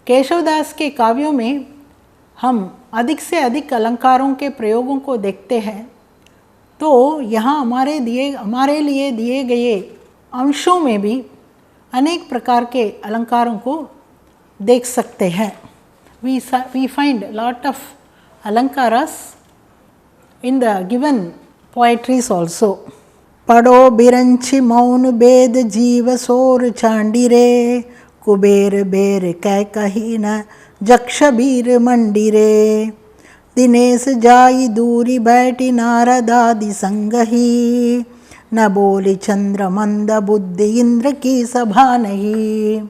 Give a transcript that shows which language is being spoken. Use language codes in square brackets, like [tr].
[hi] केशवदास के काव्यों में हम अधिक से अधिक अलंकारों के प्रयोगों को देखते हैं, तो यहाँ हमारे लिए दिए गए अंशों में भी अनेक प्रकार के अलंकारों को देख सकते हैं। [en] We find lot of alankaras in the given poetries also. [bra] पढ़ो बिरंची मौन बेद जीव सोर चांडिरे, कुबेर बेर कै कही न जक्ष बीर मंडिरे, दिनेश जाई दूरी बैठी नारदादि संगही, न बोली चंद्र मंद बुद्धि इंद्र की सभा नहीं।